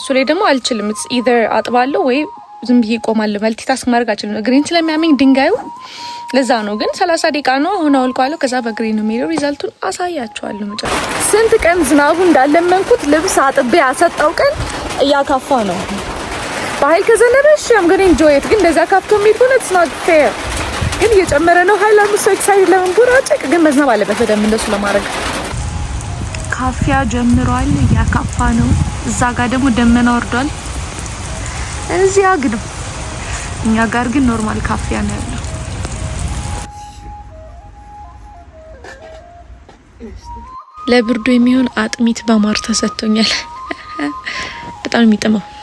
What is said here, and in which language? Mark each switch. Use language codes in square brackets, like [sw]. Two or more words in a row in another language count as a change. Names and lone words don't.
[am] ላይ ደግሞ አልችልም። [en] it's either [am] አጥባለሁ ወይ ዝም ብዬ እቆማለሁ። [en] multi task [am] ማድረግ አልችልም። እግሬን ስለሚያመኝ ድንጋዩ ለዛ ነው። ግን 30 ደቂቃ ነው አሁን አውልቀዋለሁ። ከዛ በእግሬ ነው የሚሄደው። ሪዛልቱን አሳያችኋለሁ። መጨረሻ ስንት ቀን ዝናቡ እንዳለመንኩት ልብስ አጥቤ ያሰጣው ቀን እያካፋ ነው። በኃይል ከዘነበሽ [en] I'm going to enjoy it። [am] ግን እንደዛ ካፍቶ የሚሆን it's [en] not fair። [am] ግን እየጨመረ ነው ኃይል አምስት ሰው ኤክሳይትድ ለመንቦራጨቅ ግን መዝናብ አለበት በደንብ እንደሱ ለማድረግ። ካፊያ ጀምሯል፣ እያካፋ ነው። እዛ ጋር ደግሞ ደመና ወርዷል። እዚያ ግን እኛ ጋር ግን ኖርማል ካፊያ ነው ያለው። ለብርዱ የሚሆን አጥሚት በማር ተሰጥቶኛል። በጣም የሚጥመው